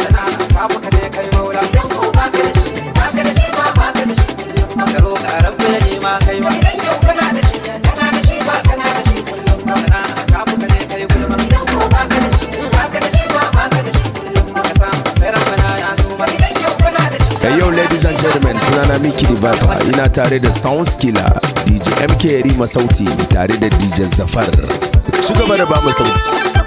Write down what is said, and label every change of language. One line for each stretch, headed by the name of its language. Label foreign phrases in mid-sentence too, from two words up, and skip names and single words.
Hausa: Sana'a ta fi ka je kai maula. Idan ko ba ka da shi, ba ka da shi ba, ba ka da shi Ka roƙa Rabbi ya yi ma kai ma. Idan yau kana da shi, kana da shi, ba kana da shi kullum. Sana'a ta fi ka je kai gulma. Idan ko ba ka da shi, ba ka da shi, ba, ba ka da shi kullum. Ka samu sai Rabbana ya so ma. Idan yau kana da shi,
English: Hey, yo, ladies and gentlemen, sunana Mickey the Viper.
Hausa: Ina tare da Sounds Killer, D J M K Yarima Sauti, tare da D J Zafar. Ci gaba da ba mu sauti.